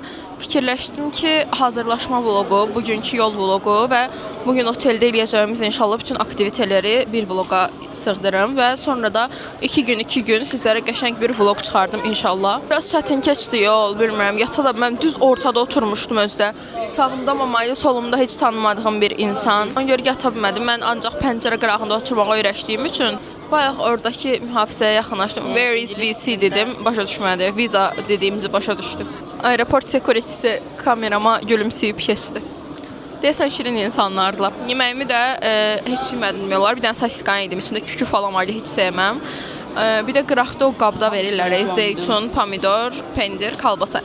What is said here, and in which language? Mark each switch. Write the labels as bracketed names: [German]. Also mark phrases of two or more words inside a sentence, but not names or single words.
[Azerbaijani] Fikirləşdim ki, hazırlaşma vloqu, bugünkü yol vloqu və bugün oteldə eləyəcəyimiz inşallah bütün aktiviteləri bir vloqa sığdırım və sonra da 2 gün sizlərə qəşəng bir vloq çıxardım inşallah. Biraz çətin keçdi yol, bilmirəm, yata da mən düz ortada oturmuşdum özdə. Sağımda mamayı, solumda heç tanımadığım bir insan. Ona görə yata bilmədim. Mən ancaq pəncərə qırağında oturmağa öyrəşdiyim üçün bayaq oradakı mühafizəyə yaxınlaşdım. [English] Where is VC dedim, başa düşmədi. [Azerbaijani] Viza dediyimizi başa düşdü. Aeroport security'si kamerama gülümsüyüb keçdi. Deyəsən şirin insanlardılar. Yeməyimi də heç yemədim demək olar. Bir dənə sasiskan yedim, içində kükü falan vardı, heç sevməm. Bir də qıraqda o qabda verirlər, zeytun, pomidor, pendir, kalbasa.